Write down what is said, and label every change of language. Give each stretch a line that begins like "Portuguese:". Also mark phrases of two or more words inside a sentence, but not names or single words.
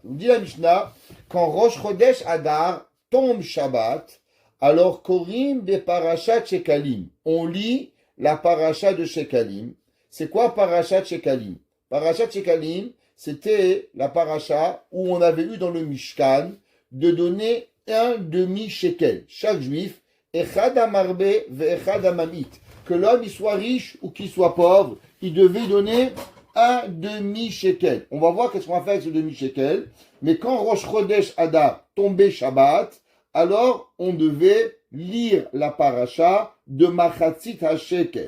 French: Dit la Mishnah, quand
Hebrew: ראש חודש אדר
French: tombe Shabbat, alors
Hebrew: קורים בפרשת שקלים.
French: On lit la Parashat de Shekalim. C'est quoi Parashat Shekalim? Parashat Shekalim, c'était la parasha où on avait eu dans le Mishkan de donner un demi-shekel. Chaque juif,
Hebrew: אחד המרבה ואחד הממעיט.
French: Que l'homme il soit riche ou qu'il soit pauvre, il devait donner un demi-shekel. On va voir qu'est-ce qu'on va faire avec ce demi-shekel. Mais quand
Hebrew: ראש חודש אדר
French: tombait Shabbat, alors on devait lire la parasha de
Hebrew: מחצית השקל.